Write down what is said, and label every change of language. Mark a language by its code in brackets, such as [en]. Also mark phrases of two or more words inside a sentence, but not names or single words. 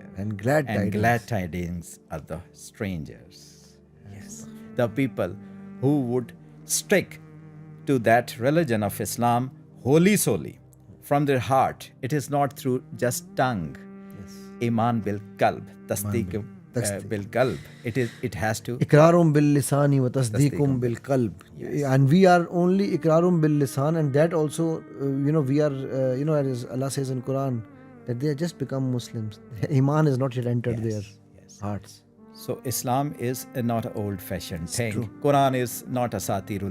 [en] And glad tidings. glad tidings are the strangers. Yes. The people who would stick to that religion of Islam wholly solely from their heart. It is not through just tongue. Yes. [ar] إيمان بالقلب، تصديق بالقلب. [en] It has to. [ar] إقرار باللسان وتصديق بالقلب. [en] And we are only [ar] إقرار باللسان, [en] and that also, we are, as Allah says in Quran, that they have just become Muslims. Iman is not yet entered their hearts. So Islam is not an old-fashioned thing. True. Quran is not [ar] أساطير الأولين.